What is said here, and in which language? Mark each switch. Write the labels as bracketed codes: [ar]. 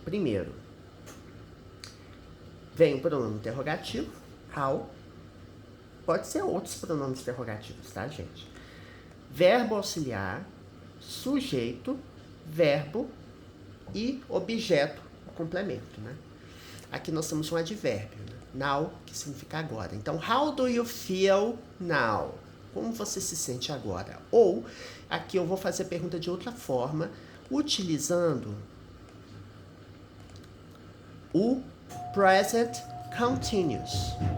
[pt] Primeiro, vem o pronome interrogativo, how. Pode ser outros pronomes interrogativos, tá, gente? Verbo auxiliar, sujeito, verbo e objeto, complemento, né? Aqui nós temos um advérbio, né? Now, que significa agora. [en] Então, how do you feel now? [pt] Como você se sente agora? Ou, aqui eu vou fazer a pergunta de outra forma, utilizando o present continuous.